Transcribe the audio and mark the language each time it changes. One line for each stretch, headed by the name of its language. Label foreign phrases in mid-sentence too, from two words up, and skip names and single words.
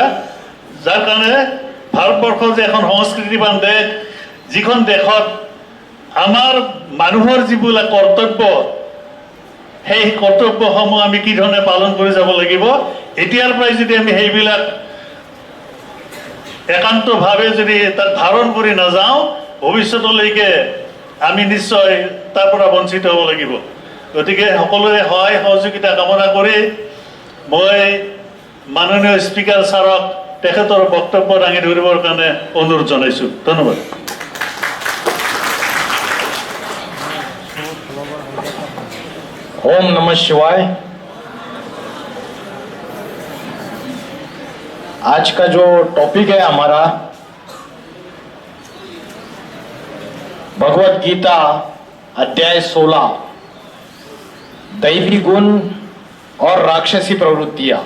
Assamese: যাৰ কাৰণে ভাৰতবৰ্ষ যে এখন সংস্কৃতিবান দেশ, যিখন দেশত আমাৰ মানুহৰ যিবিলাক কৰ্তব্য সেই কৰ্তব্যসমূহ আমি কি ধৰণে পালন কৰি যাব লাগিব, এতিয়াৰ পৰাই যদি আমি সেইবিলাক একান্তভাৱে যদি তাত ধাৰণ কৰি নাযাওঁ ভৱিষ্যতলৈকে আমি নিশ্চয় তাৰ পৰা বঞ্চিত হ'ব লাগিব। গতিকে সকলোৰে সহায় সহযোগিতা কামনা কৰি মই মাননীয় স্পিকাৰ ছাৰক তেখেতৰ বক্তব্য দাঙি ধৰিবৰ কাৰণে অনুৰোধ জনাইছোঁ। ধন্যবাদ।
Sanskrit: ओम नमः शिवाय।
Hindi: आज का जो टॉपिक है हमारा भगवत गीता अध्याय 16, दैवी गुण और राक्षसी प्रवृत्तियां।